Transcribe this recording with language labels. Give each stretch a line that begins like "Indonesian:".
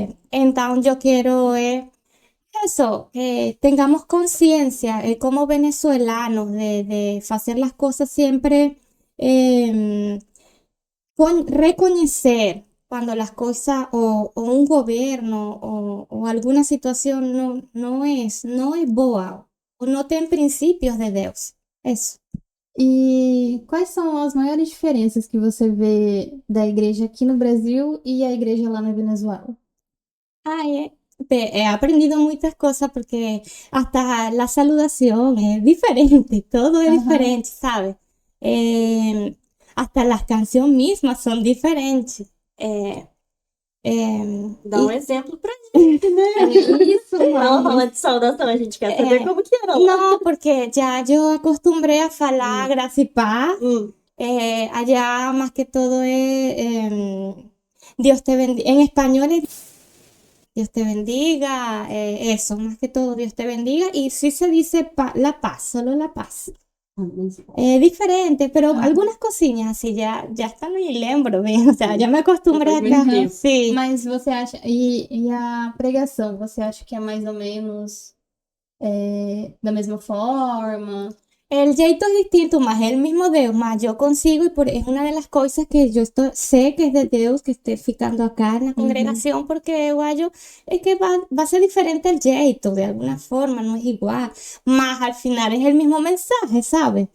Spanish: Entonces yo quiero eso, que tengamos conciencia como venezolanos de hacer las cosas siempre. em, Reconocer cuando las cosas o un gobierno o alguna situación no es boa o
Portuguese: no tem princípios de Deus.
Spanish: Eso.
Portuguese: E quais são as maiores diferenças que você vê da igreja aqui no Brasil e a igreja lá na Venezuela?
Spanish: Ay, he aprendido muchas cosas porque hasta la saludación es diferente, todo es Ajá. diferente, ¿sabes? Hasta las canciones mismas son diferentes.
Portuguese: Dá um
Spanish: Y
Portuguese: exemplo pra gente, né? Isso, Ela
Spanish: mano.
Portuguese: fala de saudação, a gente quer saber como que era lá.
Spanish: no, porque ya yo acostumbré a falar gracias y paz. Hum. Allá más que todo es Dios te bendiga. En español es Dios te bendiga, eso, más que todo Dios te bendiga. Y sí se dice la paz, solo la paz. Diferente, pero Ah. algunas cosillas así ya están en el lembro, bien, o sea, ya me acostumbré
Portuguese: Depois
Spanish: acá.
Portuguese: de tempo.
Spanish: Sí.
Portuguese: Mas você acha. E a pregação, você acha que é mais ou menos da mesma forma?
Spanish: El jeito es distinto, más el mismo Dios, más yo consigo y es una de las cosas que yo sé que es de Dios que esté ficando acá en la congregación, porque guayo, es que va a ser diferente el jeito, de alguna forma, no es igual, más al final es el mismo mensaje, ¿sabes?